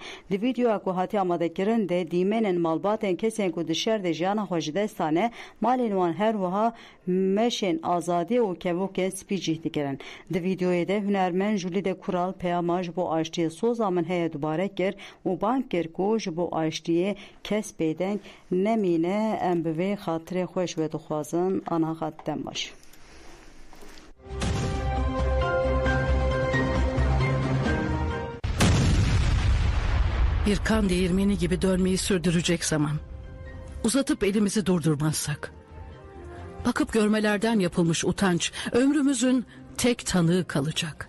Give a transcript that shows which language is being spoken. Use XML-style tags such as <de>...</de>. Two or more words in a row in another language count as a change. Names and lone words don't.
<ku>Di videoya ku hatiye amadekirin de dîmenên malbatên kesên ku di şer de jiyana xwe ji dest dane malên wan her wiha meşên azadî û kevokên spî cih dikirin. Di videoyê de hunermend Jûlîde Kural peyama ji bo aştiyê soza min heye dubare kir û bang kir ku ji bo aştiyê kes bêdeng nemîne em bi vê xatirê xweş ve dixwazin ana xat dem baş.</ku> <tr>Bir kan değirmeni gibi dönmeyi sürdürecek zaman. Uzatıp elimizi durdurmazsak. Bakıp görmelerden yapılmış utanç ömrümüzün tek tanığı kalacak.</tr>